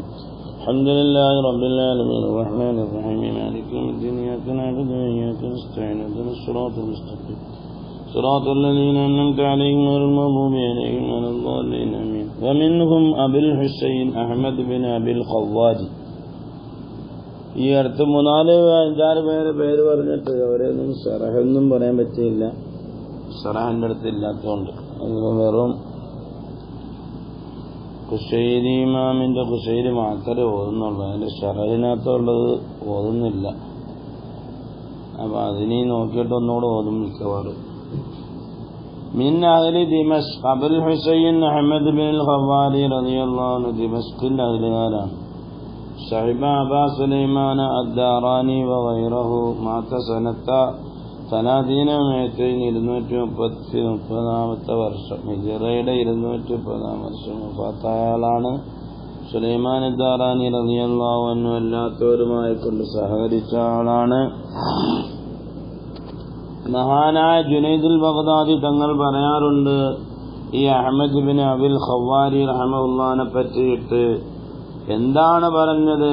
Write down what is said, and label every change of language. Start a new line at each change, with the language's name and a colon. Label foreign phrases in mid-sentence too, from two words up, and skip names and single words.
Arabic: الحمد لله رب العالمين الرحمن الرحيم مالك يوم الدين إياك نعبد وإياك نستعين اهدنا الصراط المستقيم صراط الذين أنعمت عليهم غير المغضوب عليهم ولا الضالين آمين. ومنهم أبي الحسين أحمد بن أبي الخواد.
Malayalam: ഈ അടുത്ത് 4-5 പേര് പറഞ്ഞിട്ട് അവരൊന്നും സറഹൊന്നും പറയാൻ പറ്റിയില്ല. സറഹൻ്റെ അടുത്ത് ഇല്ലാത്തതുകൊണ്ട് വെറും കുശൈരി ഇമാമിൻ്റെ കുശൈരി മാത്രമേ ഓതുന്നുള്ളൂ. അതിൻ്റെ ഷറഹിനകത്തുള്ളത് ഓതുന്നില്ല. അപ്പം അതിനെ നോക്കിയിട്ട് ഒന്നുകൂടെ ഓതും മിക്കവാറും.
Arabic: من أهل دمشق أبو الحسين أحمد بن الخواري رضي الله عنه دمشق الأهلان صاحب أبا سليمان الداراني وغيره مات سنة 230
Malayalam: വർഷം ഹിജറയുടെ 230 വർഷം വഫാത്തായ ആളാണ്. സുലൈമാൻ ദാറാനി
Arabic: رضي الله عنه
Malayalam: അല്ലാത്തവരുമായി കൊണ്ട് സഹകരിച്ച ആളാണ്. മഹാനായ ജുനൈദുൽ ബഗ്ദാദി തങ്ങൾ പറയാറുണ്ട്, ഈ അഹ്മദ് ബിൻ അബിൽ ഖവാരി റഹ്മഹുല്ലാഹിനെ പറ്റിയിട്ട് എന്താണ് പറഞ്ഞത്?